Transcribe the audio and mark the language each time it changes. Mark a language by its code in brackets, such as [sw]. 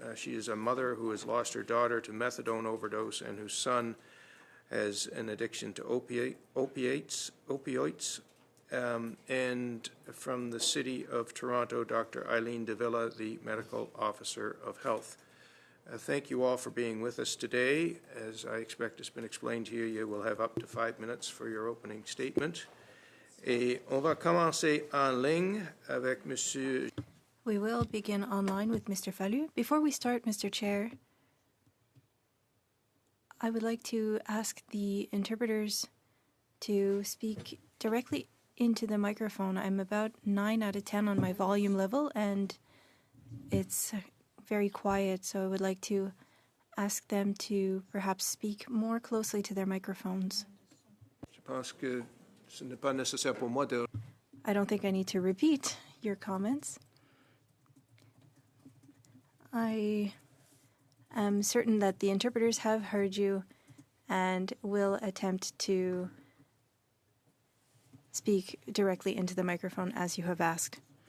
[en] She is a mother who has lost her daughter to methadone overdose and whose son has an addiction to opioids. And from the City of Toronto, Dr. Eileen Davila, the Medical Officer of Health. Thank you all for being with us today. As I expect has been explained to you, you will have up to 5 minutes for your opening statement. [fr] Et on va commencer en ligne avec Monsieur. [en] We will begin online with Mr. Fallu. Before we start, Mr. Chair, I would like to ask the interpreters to speak directly into the microphone. I'm about 9 out of 10 on my volume level, and it's very quiet, so I would like to ask them to perhaps speak more closely to their microphones. [fr] Je pense que ce n'est pas nécessaire pour moi de... [en] I don't think I need to repeat your comments. I am certain that the interpreters have heard you and will attempt to speak directly into the microphone as you have asked.